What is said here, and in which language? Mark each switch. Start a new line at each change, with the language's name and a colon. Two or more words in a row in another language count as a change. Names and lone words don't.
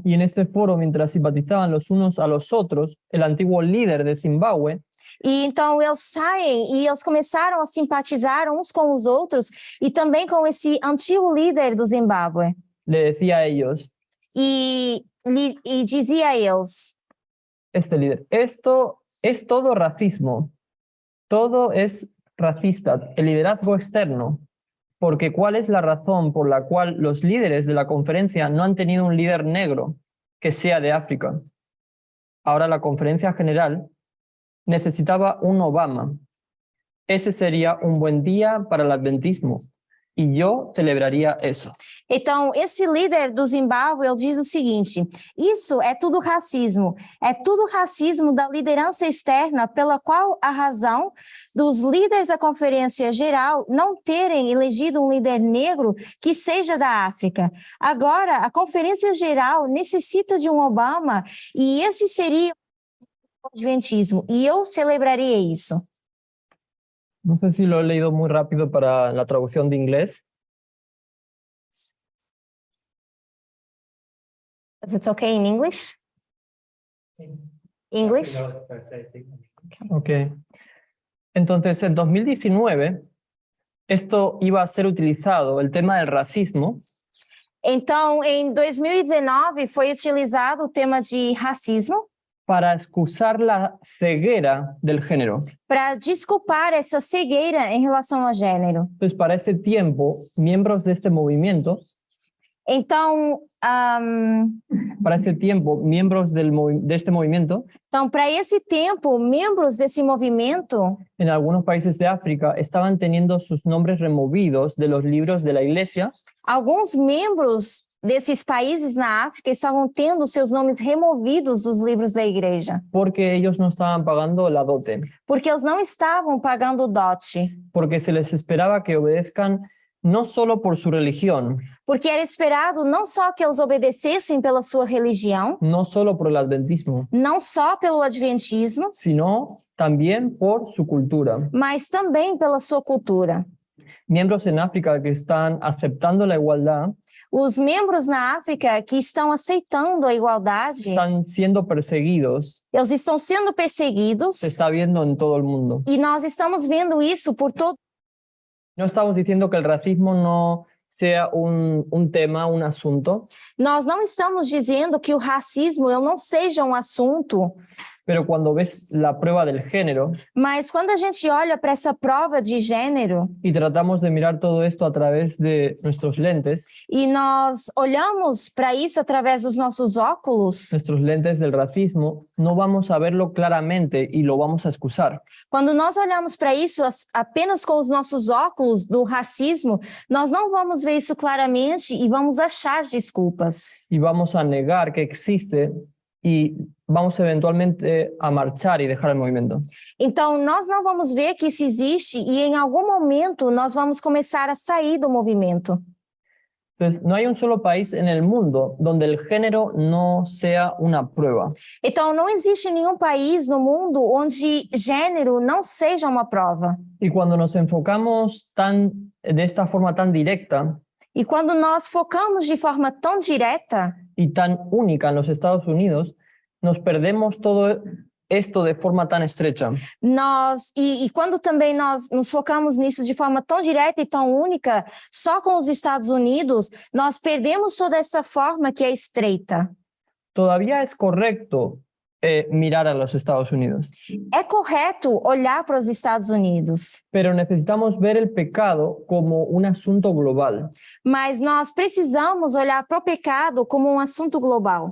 Spanish: Y en este foro, mientras simpatizaban los unos a los otros, el antiguo líder de Zimbabue
Portuguese: E então eles saem e eles começaram a simpatizar uns com os outros e também com esse antigo líder do Zimbábue.
Spanish: le decía a ellos,
Portuguese: E dizia a eles:
Spanish: este líder, esto es todo racismo, todo es racista, el liderazgo externo, porque ¿cuál es la razón por la cual los líderes de la conferencia no han tenido un líder negro que sea de África? Ahora la conferencia general necesitaba un Obama. Ese sería un buen día para el adventismo y yo celebraría eso.
Portuguese: Então, esse líder do Zimbábue, ele diz o seguinte: isso é tudo racismo da liderança externa, pela qual a razão dos líderes da Conferência Geral não terem elegido um líder negro que seja da África. Agora, a Conferência Geral necessita de um Obama e esse seria o adventismo, e eu celebraria isso.
Spanish: No sé si lo he leído muy rápido para la traducción de inglés.
English: Is it okay in English? English? Ok.
Spanish: Entonces, en 2019, esto iba a ser utilizado, el tema del racismo,
Portuguese: Então, em 2019, foi utilizado o tema de racismo
Spanish: para excusar la ceguera del género.
Portuguese: para desculpar essa cegueira em relação ao gênero.
Spanish: Entonces, para ese tiempo, miembros de este movimiento,
Portuguese: Então,
Spanish: para ese tiempo, miembros de este movimiento,
Portuguese: para esse tempo, membros desse movimento
Spanish: en algunos países de África, estaban teniendo sus nombres removidos de los libros de la iglesia
Portuguese: alguns membros desses países na África estavam tendo seus nomes removidos dos livros da igreja,
Spanish: porque ellos no estaban pagando la dote,
Portuguese: porque eles não estavam pagando o dote,
Spanish: porque se les esperaba que obedezcan no solo por su religión,
Portuguese: porque era esperado não só que eles obedecessem pela sua religião,
Spanish: no solo por el adventismo,
Portuguese: não só pelo adventismo,
Spanish: sino también por su cultura.
Portuguese: mas também pela sua cultura.
Spanish: Miembros en África que están aceptando la igualdad
Portuguese: Os membros na África que estão aceitando a igualdade,
Spanish: están siendo perseguidos,
Portuguese: eles estão sendo perseguidos
Spanish: se está viendo en todo el mundo.
Portuguese: e nós estamos vendo isso por todo.
Spanish: No estamos diciendo que el racismo no sea un tema, un asunto,
Portuguese: Nós não estamos dizendo que o racismo ele não seja um assunto,
Spanish: pero cuando ves la prueba del género
Portuguese: mas quando a gente olha para essa prova de gênero
Spanish: y tratamos de mirar todo esto a través de nuestros lentes
Portuguese: e nós olhamos para isso através dos nossos óculos,
Spanish: del racismo, no vamos a verlo claramente y lo vamos a excusar.
Portuguese: quando nós olhamos para isso apenas com os nossos óculos do racismo, nós não vamos ver isso claramente e vamos achar desculpas.
Spanish: Y vamos a negar que existe y vamos eventualmente a marchar y dejar el movimiento.
Portuguese: Então, nós não vamos ver que isso existe e em algum momento nós vamos começar a sair do movimento.
Spanish: Entonces, no hay un solo país en el mundo donde el género no sea una prueba.
Portuguese: Então, não existe nenhum país no mundo onde gênero não seja uma prova.
Spanish: Y cuando nos enfocamos de esta forma tan directa
Portuguese: E quando nós focamos de forma tão direta
Spanish: y tan única en los Estados Unidos, nos perdemos todo esto de forma tan estrecha.
Portuguese: e quando também nós nos focamos nisso de forma tão direta e tão única, só com os Estados Unidos, nós perdemos toda essa forma que é estreita.
Spanish: Todavía es correcto mirar a los Estados Unidos,
Portuguese: É correto olhar para os Estados Unidos,
Spanish: pero necesitamos ver el pecado como un asunto global,
Portuguese: mas nós precisamos olhar para o pecado como um assunto global.